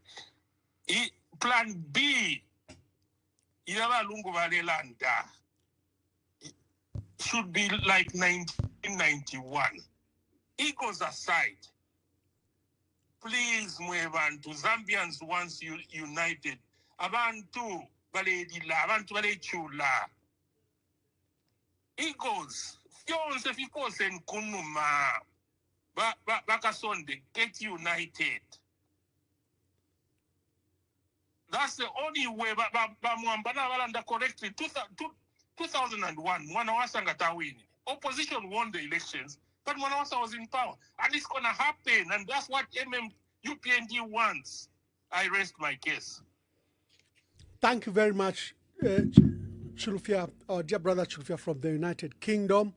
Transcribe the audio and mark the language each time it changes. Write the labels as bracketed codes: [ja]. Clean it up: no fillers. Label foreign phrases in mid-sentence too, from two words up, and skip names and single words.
[en] Plan B, should be like 1991. Egos aside, please, mwebantu, Zambians once united. [bem] Abantu baledila, abantu balechula. Eagles, fyonse fikose nkunuma. Bakasonde, [en] get united. That's the only way. [bem] Mwambana walanda correctly. 2001, Mwanawasa ngatawini. [en] Opposition won the elections, but Mwanawasa was in power. And it's going to happen. And that's what UPND wants. I rest my case. Thank you very much, Chulufia, our dear brother Chulufia from the United Kingdom.